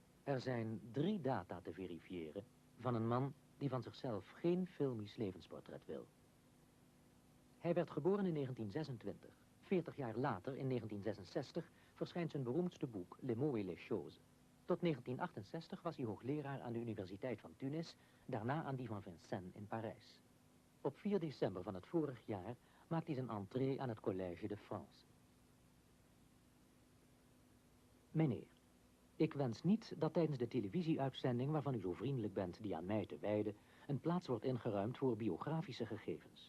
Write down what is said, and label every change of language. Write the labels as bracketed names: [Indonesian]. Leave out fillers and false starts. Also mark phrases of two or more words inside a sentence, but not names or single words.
[Dutch] Er zijn 3 data te verifiëren van een man die van zichzelf geen filmisch levensportret wil. Hij werd geboren in 1926. 40 jaar later, in 1966, verschijnt zijn beroemdste boek Les mots et les choses. Tot 1968 was hij hoogleraar aan de Universiteit van Tunis, daarna aan die van Vincennes in Parijs. Op 4 december van het vorig jaar maakt hij zijn entree aan het Collège de France. Meneer, ik wens niet dat tijdens de televisieuitzending waarvan u zo vriendelijk bent die aan mij te wijden, een plaats wordt ingeruimd voor biografische gegevens.